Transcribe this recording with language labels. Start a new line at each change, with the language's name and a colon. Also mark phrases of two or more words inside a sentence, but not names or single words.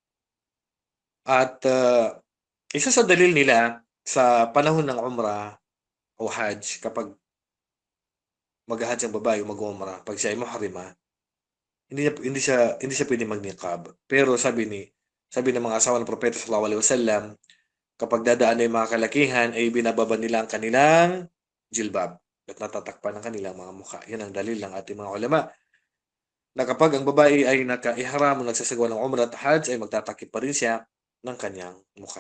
Filipino: At isa sa dalil nila sa panahon ng Umrah o Hajj, kapag mag-hajj ang babae o mag-umrah, pag siya ay muhrima, hindi siya pwedeng mag-niqab. Pero sabi ng mga asawa ng propeta
Arabic: صلى الله عليه وسلم,
Filipino: kapag dadaan na yung mga kalakihan, ay binababa nila ang kanilang jilbab at natatakpan ang kanilang mga mukha. Yan ang dalil ng ating mga ulama na kapag ang babae ay naka-ihram o nagsasagawa ng umrah at hajj, ay magtatakip pa rin siya ng kanyang mukha.